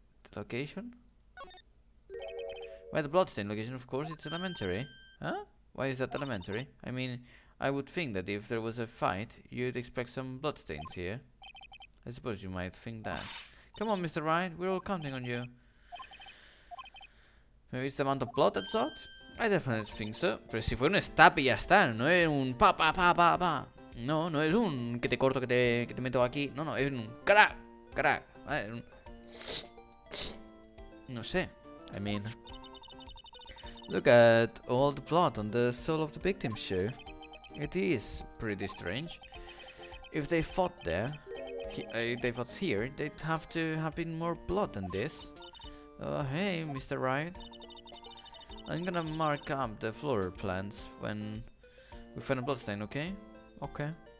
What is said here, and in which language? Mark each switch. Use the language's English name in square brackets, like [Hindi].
[English] The location? Why the bloodstain location, of course, it's elementary. Huh? Why is that elementary? I mean, I would think that if there was a fight, you'd expect some bloodstains here. I suppose you might think that. Come on, Mr. Wright, we're all counting on you. Maybe it's the amount of blood that's odd? I definitely think so. [Spanish] Pero si fuera un stab y ya está, no es un pa. No, no es un que te corto, que te meto aquí. No, es un crack. ¿Vale? No sé. [English] I mean, Look at all the blood on the sole of the victim's shoe. It is pretty strange. If they fought there, they fought here, they'd have to have been more blood than this. Hey, Mr. Wright. I'm gonna mark up the floral plants when we find a bloodstain, okay? Okay.